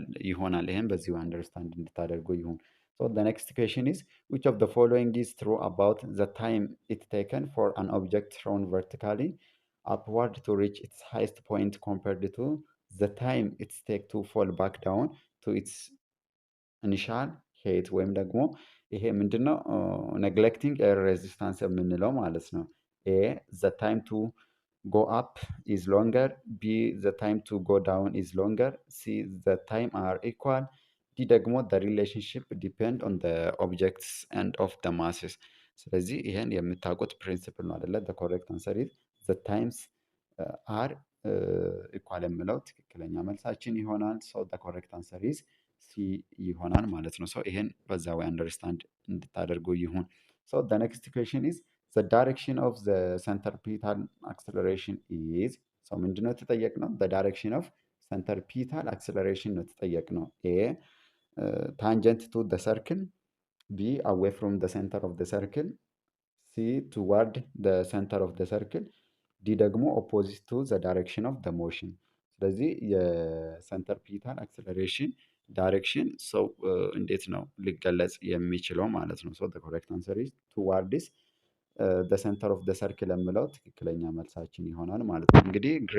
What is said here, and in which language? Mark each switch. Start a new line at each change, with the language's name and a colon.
Amharic: ይሆናል። ይህም በዚሁ አንደርስታንድ እንድታደርጉ ይሁን።
English: So the next question is, which of the following is true about the time it taken for an object thrown vertically upward to reach its highest point compared to the time it takes to fall back down to its initial height?
Amharic: ወይም ደግሞ ይሄ ምንድነው?
English: neglecting air resistance
Amharic: የምንለው ማለት ነው።
English: A, the time to go up is longer. B, the time to go down is longer. C, the time are equal. ዲ ደግሞ the relationship depend on the objects and of the masses።
Amharic: ስለዚህ ይሄን የምታውቁት ፕሪንሲፕል ነው አይደለ?
English: the correct answer is the times are equal
Amharic: የምለው ትክክለኛ መልሳችን ይሆናል።
English: so the correct answer is C ይሆናል ማለት ነው። so
Amharic: ይሄን በዛ ወይ አንደርስታንድ እንድታደርጉ ይሁን።
English: so the next question is the direction of the centripetal acceleration is so
Amharic: ምንድነው የተጠየቅነው?
English: the direction of centripetal acceleration
Amharic: ነው የተጠየቅነው።
English: A tangent to the circle, B away from the center of the circle, C toward the center of the circle, D ደግሞ opposite to the direction of the motion።
Amharic: ስለዚህ የሰንተርፒታል አክሰለሬሽን ዳይሬክሽን ሰው እንዴት ነው ሊገለጽ የሚችለው ማለት ነው።
English: so the correct answer is towards the center of the circle የምለው ትክክለኛ መልሳችን ይሆናል ማለት ነው። እንግዲህ